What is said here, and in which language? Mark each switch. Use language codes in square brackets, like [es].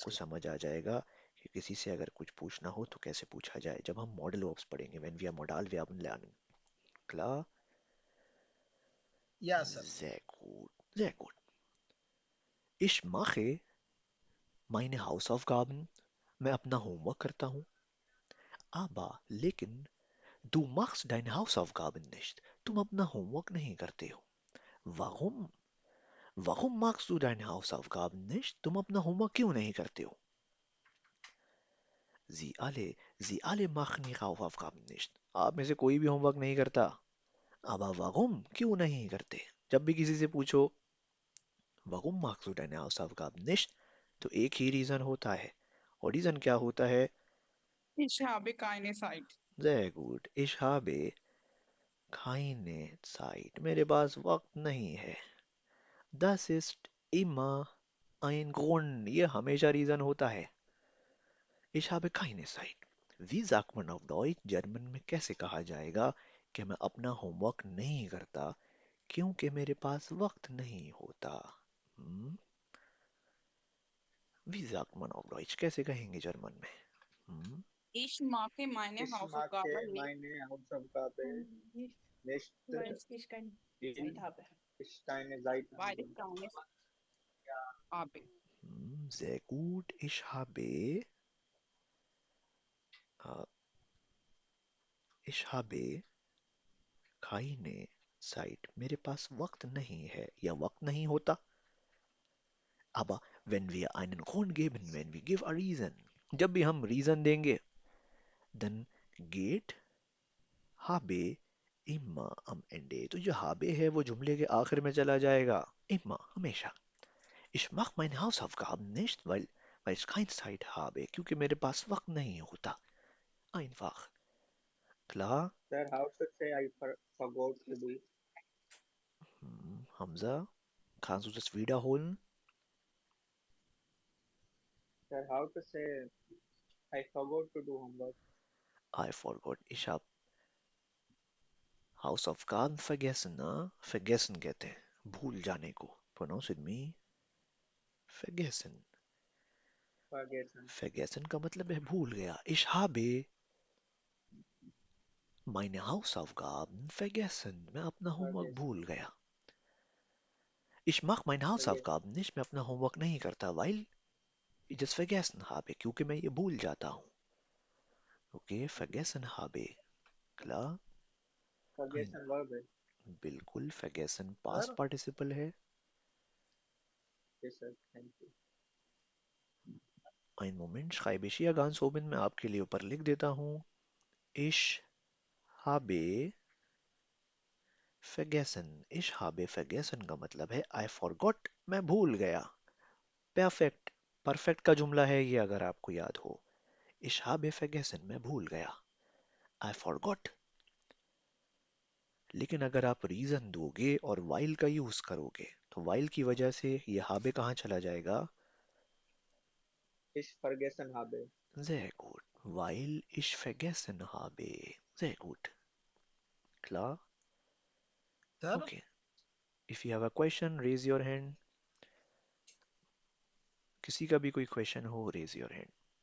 [hi] आपको समझ आ जाएगा कि किसी से अगर कुछ पूछना हो तो कैसे पूछा जाए जब हम मॉडल वर्ब्स पढ़ेंगे. [en] When we are modal verb lernen. [de] Klar? [en] या सर. [de] Sehr gut. Sehr gut. Ich mache meine Hausaufgaben, [hi] मैं अपना होमवर्क करता हूँ. [de] Aber लेकिन du machst deine Hausaufgaben nicht. [hi] तुम अपना होमवर्क नहीं करते हो. [de] Warum? Warum machst du deine Hausaufgaben nicht? [hi] तुम अपना होमवर्क क्यों नहीं करते हो? [de] Sie alle machen ihre Hausaufgaben nicht. [hi] आप में से कोई भी होमवर्क नहीं करता. [de] Aber warum? [hi] क्यों नहीं करते? जब भी किसी से पूछो [de] warum machst du deine Hausaufgaben nicht? [hi] तो एक ही रीजन होता है. और रीजन क्या होता है? [de] Ich habe keine Zeit. Sehr gut. Ich habe keine Zeit. [hi] मेरे पास वक्त नहीं है. [de] Das ist immer ein Grund. [hi] ये हमेशा रीजन होता है. [de] Ich habe keine Zeit. Wie sagt man auf Deutsch? [hi] German में कैसे कहा जाएगा कि मैं अपना होमवर्क नहीं करता क्योंकि मेरे पास वक्त नहीं होता? हम्म? [de] Wie sagt man auf Deutsch? [hi] कैसे कहेंगे जर्मन में? हम्म? [de] Ich mache meine Ich mache Hausaufgaben nicht, meine Hausaufgaben nicht, weil ich keine Zeit habe. ich keine Zeit Weil habe. ich keine habe. Sehr gut. Äh, ich habe keine Zeit. [hi] मेरे पास वक्त नहीं है या वक्त नहीं होता. [de] Aber wenn wir einen Grund geben, wenn wir [en] give a reason, [hi] जब भी हम reason देंगे, [de] then geht habe immer am Ende. [hi] तो जो habe है वो जुमले के आखिर में चला जाएगा. Immer, हमेशा. [de] Ich mache meine Hausaufgaben nicht, weil ich keine Zeit habe, [hi] क्योंकि मेरे पास वक्त नहीं होता. [de] Einfach. Klar? [en] Sir, how to say I forgot to do? [de] Hamza, kannst du das wiederholen? [en] Sir, how to say I forgot to do homework? I forgot. [de] Ich habe Hausaufgaben vergessen, ना? [hi] Vergessen कहते हैं. भूल जाने को. [en] Pronounce with me. [hi] Vergessen. [en] Forgotten. [hi] Vergessen का मतलब है भूल गया. [de] Ich habe meine Hausaufgaben vergessen. [hi] मैं अपना होमवर्क [en] Forgotten. [hi] भूल गया. [de] Ich mache meine Hausaufgaben nicht. [hi] मैं अपना होमवर्क नहीं करता, [de] weil ich das vergessen habe. [hi] क्योंकि मैं ये भूल जाता हूँ. [de] Okay, vergessen habe. Klar? [en] Forgotten verb है. [hi] बिल्कुल. Vergessen past participle है. [en] Yes, sir. Thank you. [de] Einen Moment, schreibe ich hier ganz oben. [hi] मैं आपके लिए ऊपर लिख देता हूँ. [de] Ich habe vergessen. Ich habe vergessen [hi] का मतलब है [en] I forgot. [hi] मैं भूल गया. Perfect. Perfect का जुमला है ये, अगर आपको याद हो. [de] Ich habe vergessen. [hi] मैं भूल गया. [en] I forgot. [hi] लेकिन अगर आप रीजन दोगे और while का यूज करोगे तो while की वजह से ये habe कहाँ चला जाएगा? [de] Ich vergessen habe. Sehr gut. Weil ich vergessen habe. Sehr gut. Klar? [en] Sir? Okay. If you have a question, raise your hand. [hi] किसी का भी कोई क्वेश्चन हो, [en] raise your hand.